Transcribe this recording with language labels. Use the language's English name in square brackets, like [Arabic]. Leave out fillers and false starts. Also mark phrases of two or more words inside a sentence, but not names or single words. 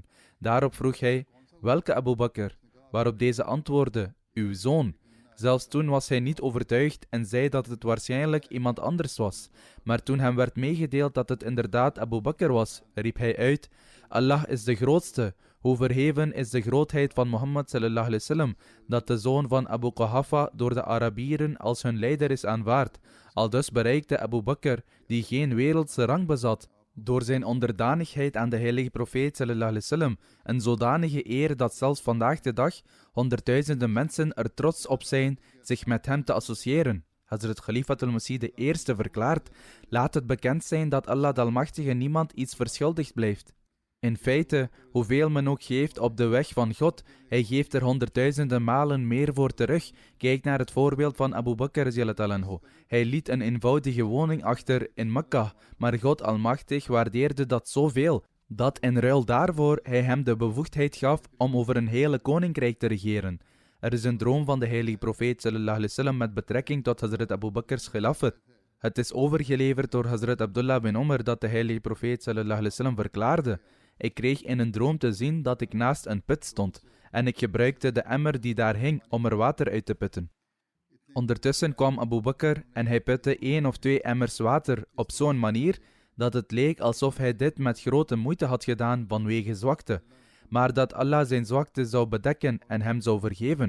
[Dutch] Daarop vroeg hij: welke Abu Bakr? Waarop deze antwoordde: uw zoon. Zelfs toen was hij niet overtuigd en zei dat het waarschijnlijk iemand anders was. Maar toen hem werd meegedeeld dat het inderdaad Abu Bakr was, riep hij uit: Allah is de grootste. Hoe verheven is de grootheid van Mohammed [Arabic] صلى الله عليه وسلم, [Dutch] dat de zoon van Abu Quhafa door de Arabieren als hun leider is aanvaard. Aldus bereikte Abu Bakr, die geen wereldse rang bezat, door zijn onderdanigheid aan de heilige profeet [Arabic] صلى الله عليه وسلم [Dutch] een zodanige eer dat zelfs vandaag de dag honderdduizenden mensen er trots op zijn zich met hem te associëren. Hazrat Khalifatul Masih de eerste verklaart: laat het bekend zijn dat Allah de Almachtige niemand iets verschuldigd blijft. In feite, hoeveel men ook geeft op de weg van God, hij geeft er honderdduizenden malen meer voor terug. Kijk naar het voorbeeld van Abu Bakr [Arabic] رضي الله عنه. [Dutch] Hij liet een eenvoudige woning achter in Mekka, maar God Almachtig waardeerde dat zoveel, dat in ruil daarvoor hij hem de bevoegdheid gaf om over een hele koninkrijk te regeren. Er is een droom van de heilige profeet [Arabic] صلى الله عليه وسلم [Dutch] met betrekking tot Hazrat Abu Bakr's khilafat. Het is overgeleverd door Hazrat Abdullah bin Umar dat de heilige profeet [Arabic] صلى الله عليه وسلم [Dutch] verklaarde: ik kreeg in een droom te zien dat ik naast een put stond en ik gebruikte de emmer die daar hing om er water uit te putten. Ondertussen kwam Abu Bakr en hij putte 1 of 2 emmers water op zo'n manier dat het leek alsof hij dit met grote moeite had gedaan vanwege zwakte, maar dat Allah zijn zwakte zou bedekken en hem zou vergeven.